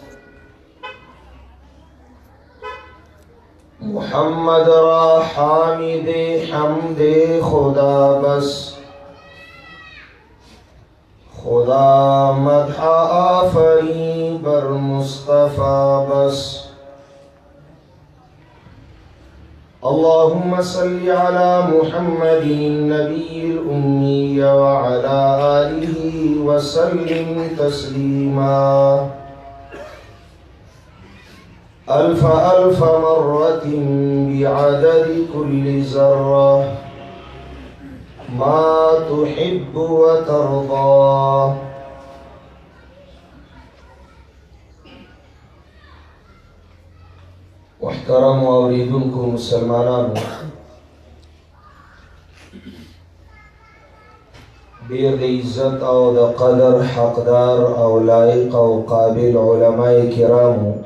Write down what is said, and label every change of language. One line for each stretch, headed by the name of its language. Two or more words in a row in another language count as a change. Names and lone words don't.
Persian: محمد را حامد حمد خدا بس، خدا مدح آفرین بر مصطفی بس.
Arabic: اللهم صل على محمد النبي الأمي وعلى آله وسلم تسليما. ألف ألف مرة بعدد كل ذرة ما تحب وترضى.
Pashto: محترم اورېدونکو مسلمانانو، ډېر د عزت او د قدر حقدار او لایق او قابل علمای کرامو,